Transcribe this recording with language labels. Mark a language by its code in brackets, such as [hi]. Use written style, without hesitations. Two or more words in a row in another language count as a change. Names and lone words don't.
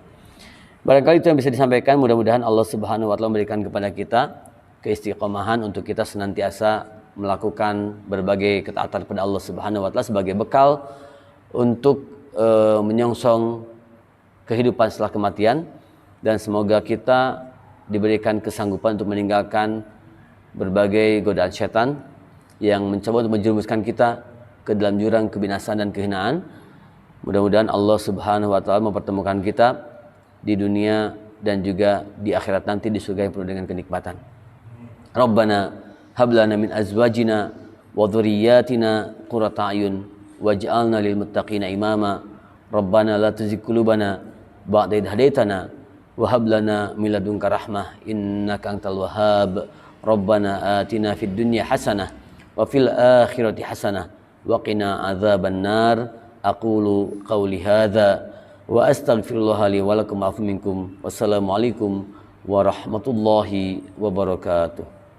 [id] Barangkali itu yang bisa disampaikan. Mudah-mudahan Allah [ar] سبحانه وتعالى [id] memberikan kepada kita keistiqomahan untuk kita senantiasa melakukan berbagai ketaatan kepada Allah [ar] سبحانه وتعالى [id] sebagai bekal untuk menyongsong kehidupan setelah kematian, dan semoga kita diberikan kesanggupan untuk meninggalkan berbagai godaan setan yang mencoba untuk menjerumuskan kita ke dalam jurang kebinasaan dan kehinaan. Mudah-mudahan Allah [ar] سبحانه وتعالى [id] mempertemukan kita di dunia dan juga di akhirat nanti di surga yang penuh dengan kenikmatan. [ar] ربنا هب لنا من أزواجنا وذرياتنا قرة أعين واجعلنا للمتقين إماما. ربنا لا تزغ قلوبنا بعد إذ هديتنا وهب لنا من لدنك رحمة إنك أنت الوهاب. ربنا آتنا في الدنيا حسنة وفي الآخرة حسنة وقنا عذاب النار. أقول قولي هذا وأستغفر الله لي ولكم عفوا منكم. والسلام عليكم ورحمة الله وبركاته.